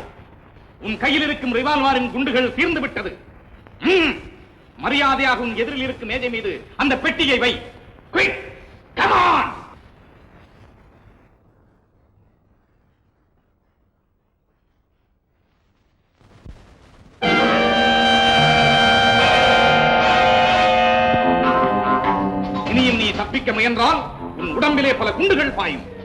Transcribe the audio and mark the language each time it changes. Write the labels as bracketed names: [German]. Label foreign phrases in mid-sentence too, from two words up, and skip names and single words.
[Tamil] உன் கையில் இருக்கும் ரிவால்வரின் குண்டுகள் தீர்ந்து விட்டது. மரியாதையாக உன் எதிரில் இருக்கும் மேஜை மீது அந்த பெட்டியை வை. [English] Quick! Come on! [Tamil] இனியும் நீ தப்பிக்க முயன்றால் உன் உடம்பிலே பல குண்டுகள் பாயும்.